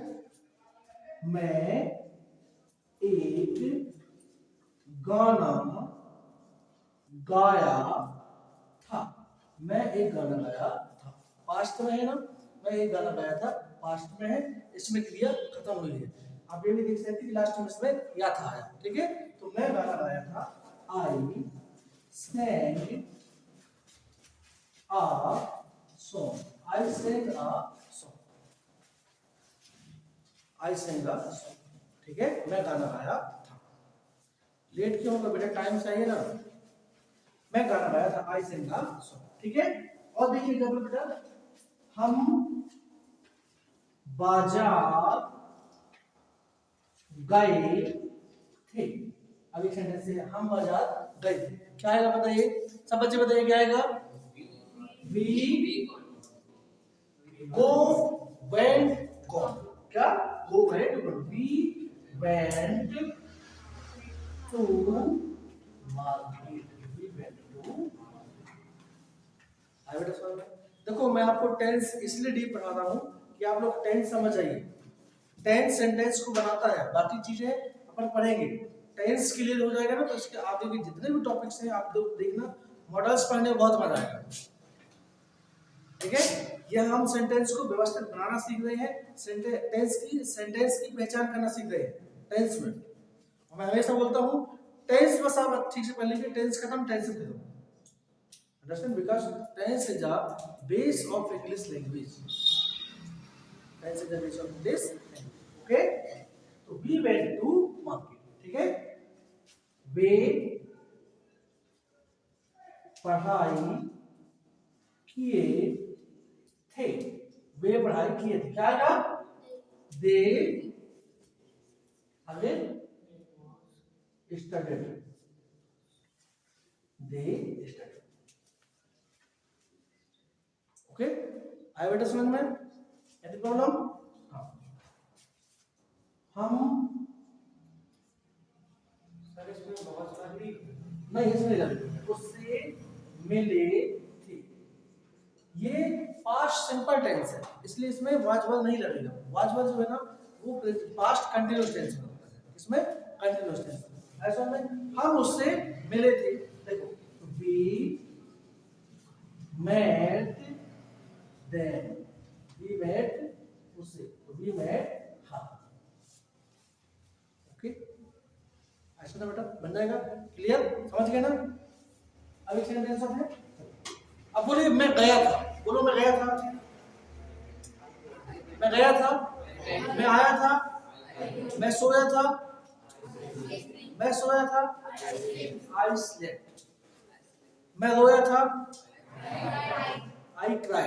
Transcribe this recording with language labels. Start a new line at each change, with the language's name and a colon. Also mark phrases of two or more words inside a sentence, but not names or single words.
Hindi: मैं एक गाना गाया था, मैं एक गाना गाया था, पास्ट में है ना, मैं एक गाना गाया था, पास्ट में है, इसमें क्रिया खत्म हुई है। आप ये भी देख सकते हैं कि लास्ट में इसमें या था आया, ठीक है? तो मैं गाना गाया था,
English: I sang a song, I sang a song, I sang a song,
Hindi: ठीक है? मैं गाना गाया था। लेट क्यों होगा बेटा? टाइम चाहिए ना। मैं गाना गाया था,
English: I sang a song,
Hindi: ठीक है? और देखिए जब बेटा हम बाजार गए थे, अभी सेंटेंस से हम बाजार गए थे, क्या आएगा बताइए? सब बच्चे बताइए क्या आएगा?
English: We go went gone, क्या? Go went gone, we went to market, we went to।
Hindi: आई बेटा समझ में? देखो मैं आपको टेंस इसलिए डीप पढ़ा रहा हूं कि आप लोग टेंस समझ आइए। टेंस सेंटेंस को बनाता है, बाकी चीजें अपन पढ़ेंगे। टेंस क्लियर हो जाएगा ना तो इसके आगे के जितने भी टॉपिक्स हैं आप लोग देखना, मॉडल्स पढ़ने में बहुत मजा आएगा, ठीक है? यह हम सेंटेंस को व्यवस्थित बनाना सीख रहे हैं, सेंटेंस की पहचान करना सीख रहे हैं टेंस में। मैं हमेशा बोलता हूं टेंस बस आप ठीक से पढ़ लीजिए, टेंस खत्म, टेंस खत्म।
English: Understand? Because tense is a base of English language. Tense is a base of English language. Okay? तो we went to market,
Hindi: ठीक है? वे पढ़ाई किए थे, वे पढ़ाई किए थे, क्या आएगा?
English: they again studied, they studied.
Hindi: ओके, आई बेटा समझ में?
English: any problem?
Hindi: हम सर इसमें बहुत सारी नहीं, इसमें लगे उससे मिले थे, ये
English: past simple tense
Hindi: है इसलिए इसमें
English: was was
Hindi: नहीं लगेगा।
English: was was
Hindi: जो है ना वो
English: past continuous tense
Hindi: में होता है, इसमें
English: continuous tense.
Hindi: ऐसा में हम उससे मिले थे, देखो
English: we met them, we met
Hindi: उससे, तो
English: we met her.
Hindi: ओके, ऐसा ना बेटा बन जाएगा। क्लियर, समझ गए ना? अब एक सेंटेंस और है। अब बोलिए मैं गया था, बोलो मैं गया था, मैं गया था, मैं आया था, मैं सोया था, मैं सोया था,
English: I slept,
Hindi: मैं रोया था,
English: I cried.